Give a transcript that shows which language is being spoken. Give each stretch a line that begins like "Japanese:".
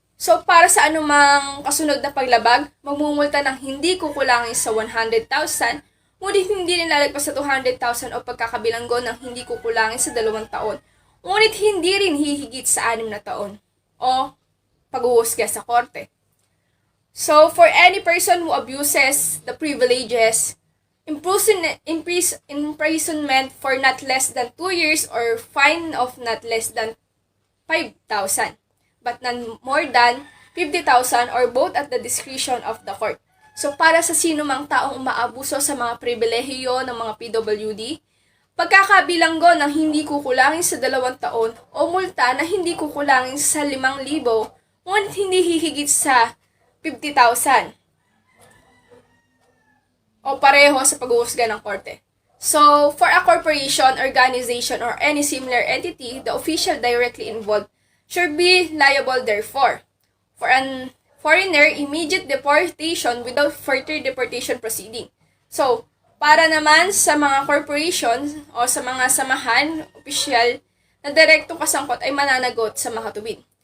Filipino: So, para sa anumang kasunod na paglabag, magmumulta ng hindi kukulangin sa 100,000 ngunit hindi rin lalagpas sa 200,000 o pagkakabilanggo ng hindi kukulangin sa 2 taon, ngunit hindi rin hihigit sa 6 na taon o paghuhusga sa korte.
English: So, for any person who abuses the privileges, imprisonment for not less than 2 years or fine of not less than 5,000, but not more than 50,000 or both at the discretion of the court.
Filipino: So, para sa sino mang taong umaabuso sa mga pribilehiyo ng mga PWD, pagkakabilanggo ng hindi kukulangin sa 2 taon o multa na hindi kukulangin sa 5,000 ngunit hindi hihigit sa 50,000 o pareho sa paghuhusga ng korte.
English: So, for a corporation, organization, or any similar entity, the official directly involved should be liable therefore. For an foreigner, immediate deportation without further deportation proceeding.
Filipino: So, para naman sa mga corporation o sa mga samahan, opisyal, na direktong kasangkot ay mananagot sa makatubid.